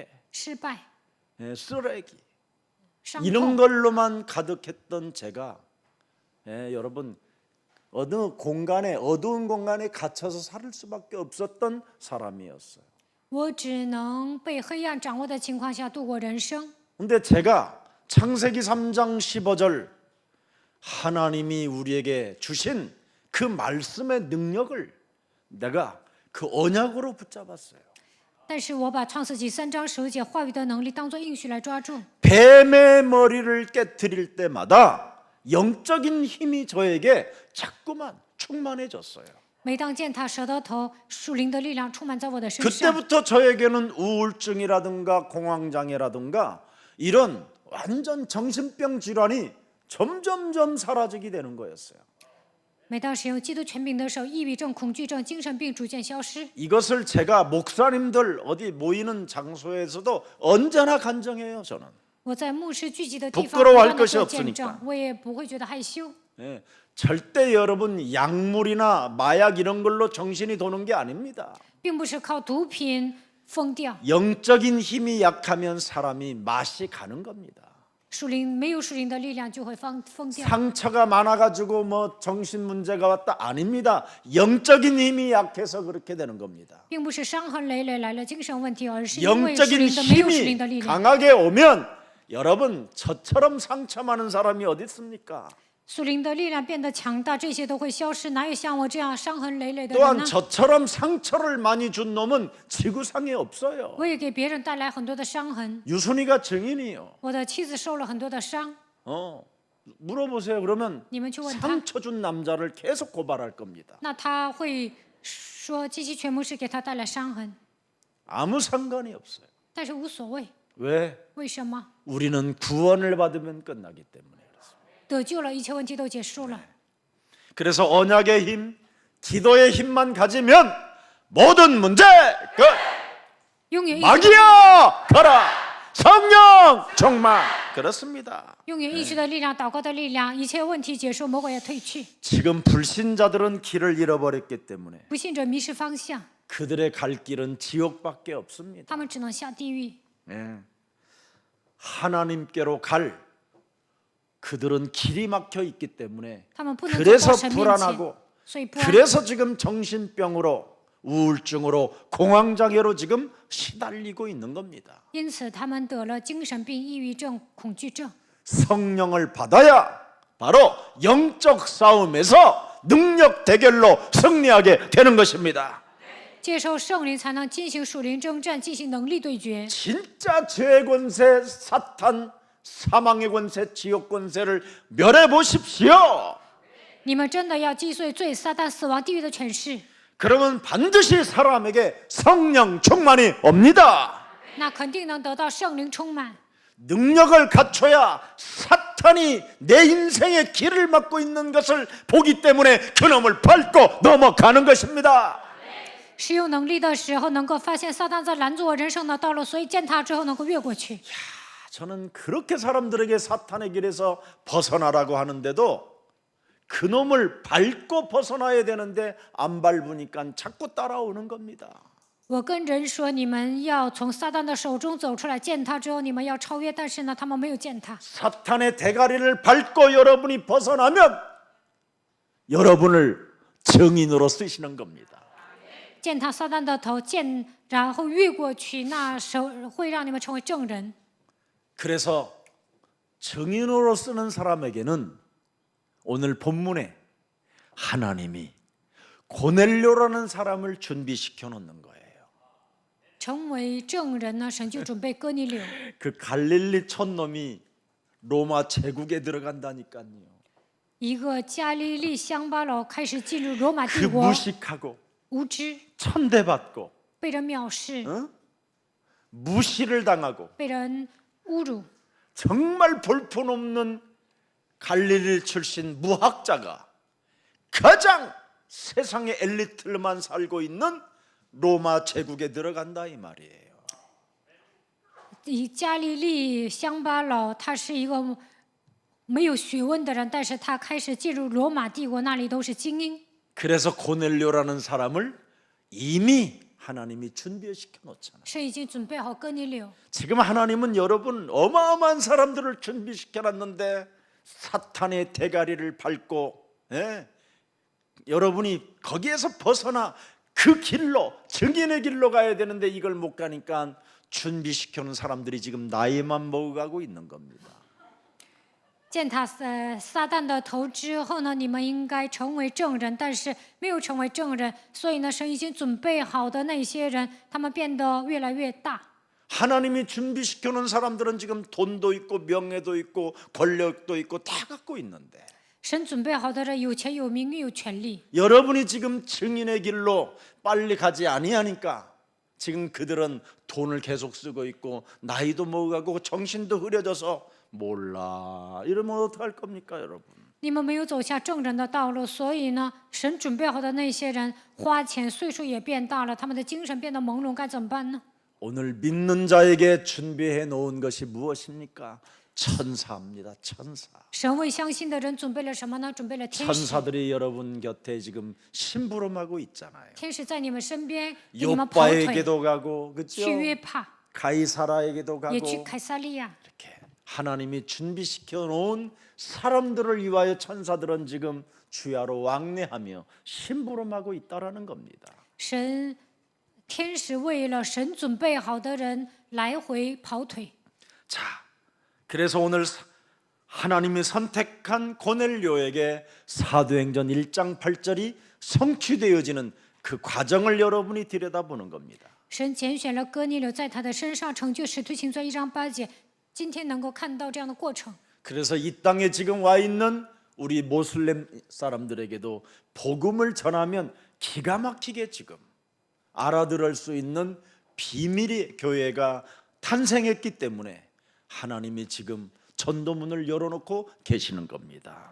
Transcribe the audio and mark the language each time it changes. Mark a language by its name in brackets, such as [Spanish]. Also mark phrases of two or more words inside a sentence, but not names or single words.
[Chinese] 失败、 [Korean] 쓰레기 [Chinese] 伤 [Korean] 이런 [Chinese] 痛。 [Korean] 걸로만 가득했던 제가 여러분 어두운 공간에 갇혀서 살 수밖에 없었던 사람이었어요. [Chinese] 我只能被黑暗掌握的情况下度过人生。 [Korean] 근데 제가 창세기 3장 15절 하나님이 우리에게 주신 그 말씀의 능력을 내가 그 언약으로 붙잡았어요. [Chinese] 但是我把创世纪3章15节话语的能力当作应许来抓住。 [Korean] 뱀의 머리를 깨트릴 때마다 영적인 힘이 저에게 자꾸만 충만해졌어요. [Chinese] 每当践踏蛇的头，属灵的力量充满在我的身上。 [Korean] 그때부터 저에게는 우울증이라든가 공황장애라든가 이런 완전 정신병 질환이 점점점 사라지게 되는 거였어요. [Chinese] 每当使用基督权柄的时候，抑郁症、恐惧症、精神病逐渐消失。 [Korean] 이것을 제가 목사님들 어디 모이는 장소에서도 언제나 간증해요. 저는 [Chinese] 我在牧师聚集的地方 [Korean] 부끄러워할 [Chinese] 不断地 [Korean] 것이 [Chinese] 做 [Korean] 없으니까 [Chinese] 见证，我也不会觉得害羞。 [Korean] 예, 절대 여러분 약물이나 마약 이런 걸로 정신이 도는 게 아닙니다. [Chinese] 并不是靠毒品疯掉， [Korean] 영적인 힘이 약하면 사람이 맛이 가는 겁니다. [Chinese] 没有属灵的力量就会疯掉。 [Korean] 상처가 많아가지고 뭐 정신 문제가 왔다 아닙니다. 영적인 힘이 약해서 그렇게 되는 겁니다. [Chinese] 并不是伤痕累累来了精神问题，而是因为属 [Korean] 영적인 [Chinese] 灵的没有属 [Korean] 힘이 [Chinese] 灵的力量。 [Korean] 강하게 오면 여러분 저처럼 상처 많은 사람이 어디 있습니까? [Chinese] 属灵的力量变得强大，这些都会消失。哪有像我这样伤痕累累的人 [Korean] 또한 [Chinese] 呢？ [Korean] 저처럼 상처를 많이 준 놈은 지구상에 없어요. [Chinese] 我也给别人带来很多的伤痕。 [Korean] 유순이가 증인이요. [Chinese] 我的妻子受了很多的伤， [Korean] 물어보세요. 그러면 [Chinese] 你们去问他， [Korean] 상처 준 남자를 계속 고발할 겁니다. [Chinese] 那他会说基西全牧师给他带来伤痕， [Korean] 아무 상관이 없어요. [Chinese] 但是无所谓。 [Korean] 왜? [Chinese] 为什么？ [Korean] 우리는 구원을 받으면 끝나기 때문에. [Chinese] 得救了，一切问题都结束了。 [Korean] 그래서 언약의 힘, 기도의 힘만 가지면 모든 문제 끝. [Chinese] 拥有应许， [Korean] 마귀야 가라. 성령 정말 그렇습니다. [Chinese] 拥有应许的力量，祷告的力量，一切问题结束，魔鬼要退去。 [Korean] 지금 불신자들은 길을 잃어버렸기 때문에 [Chinese] 不信者迷失方向， [Korean] 그들의 갈 길은 지옥밖에 없습니다. [Chinese] 他们只能下地狱。 [Korean] 예. 하나님께로 갈 그들은 길이 막혀 있기 때문에 [Chinese] 他们不能走 [Korean] 그래서 [Chinese] 到神面前， [Korean] 불안하고 [Chinese] 所以不安。 [Korean] 그래서 지금 정신병으로 우울증으로 공황장애로 지금 시달리고 있는 겁니다. [Chinese] 因此，他们得了精神病、抑郁症、恐惧症。 [Korean] 성령을 받아야 바로 영적 싸움에서 능력 대결로 승리하게 되는 것입니다. [Chinese] 接受圣灵，才能进行属灵征战，进行能力对决。 [Korean] 진짜 죄의 권세, 사탄, 사망의 권세, 지옥 권세를 멸해 보십시오. [Chinese] 你们真的要击碎罪、撒旦、死亡、地狱的权势， [Korean] 그러면 반드시 사람에게 성령 충만이 옵니다. [Chinese] 那肯定能得到圣灵充满。 [Korean] 능력을 갖춰야 사탄이 내 인생의 길을 막고 있는 것을 보기 때문에 그놈을 밟고 넘어가는 것입니다. [Chinese] 使用能力的时候，能够发现撒旦在拦阻我人生的道路，所以践踏之后能够越过去。 [Korean] 저는 그렇게 사람들에게 사탄의 길에서 벗어나라고 하는데도 그놈을 밟고 벗어나야 되는데 안 밟으니까 자꾸 따라오는 겁니다. [Chinese] 我跟人说，你们要从撒旦的手中走出来，践踏之后你们要超越，但是呢，他们没有践踏。 [Korean] 사탄의 대가리를 밟고 여러분이 벗어나면 여러분을 증인으로 쓰시는 겁니다. [Chinese] 践踏撒旦的头，然后越过去，那会让你们成为证人。 [Korean] 그래서 증인으로 쓰는 사람에게는 오늘 본문에 하나님이 고넬료라는 사람을 준비시켜 놓는 거예요. [Chinese] 成为证人呢，神就准备哥尼流。 [Korean] 그 갈릴리 촌놈이 로마 제국에 들어간다니까요. [Chinese] 一个加利利乡巴佬开始进入罗马帝 [Korean] 그 [Chinese] 国， [Korean] 무식하고 [Chinese] 无知， [Korean] 천대받고 [Chinese] 被人藐视， [Korean] 무시를 당하고 [Chinese] 被人侮辱。 [Korean] 정말 볼품없는 갈릴리 출신 무학자가 가장 세상의 엘리트만 살고 있는 로마 제국에 들어간다 이 말이에요. [Chinese] 以加利利乡巴佬，他是一个没有学问的人，但是他开始进入罗马帝国，那里都是精英。 [Korean] 그래서 고넬료라는 사람을 이미 하나님이 준비시켜 놓잖아요. [Chinese] 神已经准备好哥尼流。 [Korean] 지금 하나님은 여러분 어마어마한 사람들을 준비시켜 놨는데 사탄의 대가리를 밟고 여러분이 거기에서 벗어나 그 길로 증인의 길로 가야 되는데 이걸 못 가니까 준비시켜 놓은 사람들이 지금 나이만 먹어가고 있는 겁니다. [Chinese] 践踏撒旦的头之后呢，你们应该成为证人，但是没有成为证人，所以呢，神已经准备好的那些人，他们变得越来越大。 [Korean] 하나님이 준비시켜 놓은 사람들은 지금 돈도 있고 명예도 있고 권력도 있고 다 갖고 있는데 [Chinese] 神准备好的人有钱有名誉有权利， [Korean] 여러분이 지금 증인의 길로 빨리 가지 아니하니까 지금 그들은 돈을 계속 쓰고 있고 나이도 먹어가고 정신도 흐려져서 몰라 이러면 어떡할 겁니까 여러분? [Chinese] 你们没有走下证人的道路，所以呢，神准备好的那些人花钱，岁数也变大了，他们的精神变得朦胧，该怎么办呢？ [Korean] 오늘 믿는 자에게 준비해 놓은 것이 무엇입니까? 천사입니다. 천사. [Chinese] 神为相信的人准备了什么呢？准备了天使。 [Korean] 천사들이 여러분 곁에 지금 심부름하고 있잖아요. [Chinese] 天使在你们身边，给你们跑腿， [Korean] 요바에게도 가고 [Chinese] 去 [Korean] 그렇죠? [Chinese] 约帕， [Korean] 가이사라에게도 [Chinese] 也去 [Korean] 가고 [Chinese] 凯撒利亚。 [Korean] 이렇게 하나님이 준비시켜 놓은 사람들을 위하여 천사들은 지금 주야로 왕래하며 심부름하고 있다라는 겁니다. [Chinese] 天使为了神准备好的人来回跑腿。 [Korean] 자, 그래서 오늘 하나님이 선택한 고넬료에게 사도행전 1장 8절이 성취되어지는 그 과정을 여러분이 들여다보는 겁니다. [Chinese] 神拣选了哥尼流，在他的身上成就使徒行传1章8节。今天能够看到这样的过程。 [Korean] 그래서 이 땅에 지금 와 있는 우리 모슬렘 사람들에게도 복음을 전하면 기가 막히게 지금 알아들을 수 있는 비밀의 교회가 탄생했기 때문에 하나님이 지금 전도문을 열어놓고 계시는 겁니다.